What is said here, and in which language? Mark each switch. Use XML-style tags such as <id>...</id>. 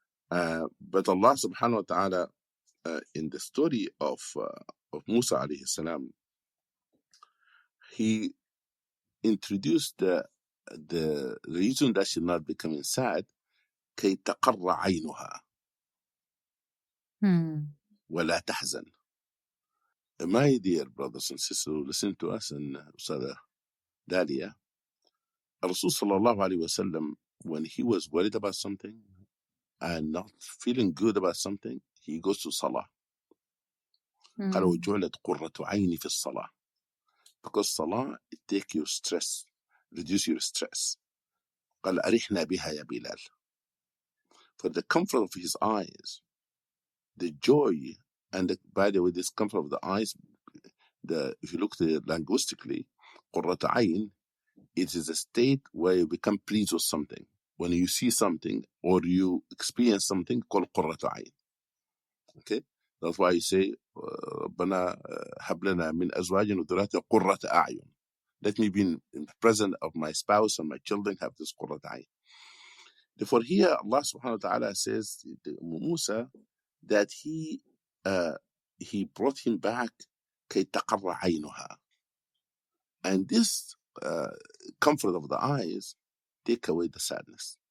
<en>But Allah subhanahu wa ta'ala, in the story of Musa alayhi salam, he introduced the reason that she's not becoming sad,</en> <ar>كي تقر عينها ولا تحزن.</ar> <en>My dear brothers and sisters who listen to us and Ustadha Dalia, Rasul sallallahu alayhi wasallam, when he was worried about something and not feeling good about something, he goes to Salah.</en> <ar>قال وجعلت قرة عيني في الصلاة.</ar> <en>Because Salah, it take your stress, reduce your stress.</en> <ar>قال أرحنا بها يا بلال.</ar> <en>For the comfort of his eyes, the joy, and by the way, this comfort of the eyes, if you look at it linguistically, قرة عين It is a state where you become pleased with something. When you see something or you experience something called قرة عين. Okay? That's why you say,</en> <ar>ربنا هب لنا من أزواجنا وذرياتنا قرة أعين.</ar> <en>Let me be in the presence of my spouse and my children have this قرة عين. Therefore here Allah subhanahu wa ta'ala says to Musa that he brought him back</en> <ar>كي تقر عينها.</ar> <en>And this comfort of the eyes take away the sadness.</en>